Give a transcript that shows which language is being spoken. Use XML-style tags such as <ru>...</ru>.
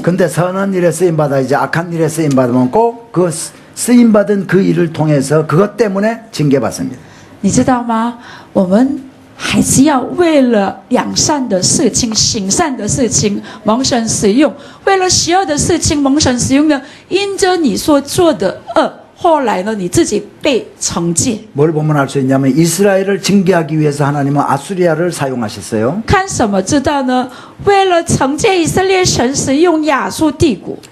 <ko>근데 선한 일에 쓰임 받아야지 악한 일에 쓰임 받으면 꼭 그 쓰임 받은 그 일을 통해서 그것 때문에 징계받습니다.</ko> <zh>你知道吗？我们还是要为了良善的事情、行善的事情蒙神使用；为了邪恶的事情蒙神使用呢，因着你所做的恶，后来呢，你自己被惩戒。</zh> <ko>뭘 보면 알 수 있냐면 이스라엘을 징계하기 위해서 하나님은 아수리아를 사용하셨어요.</ko> <zh>看什么知道呢？为了惩戒以色列，神使用亚述帝国。</zh>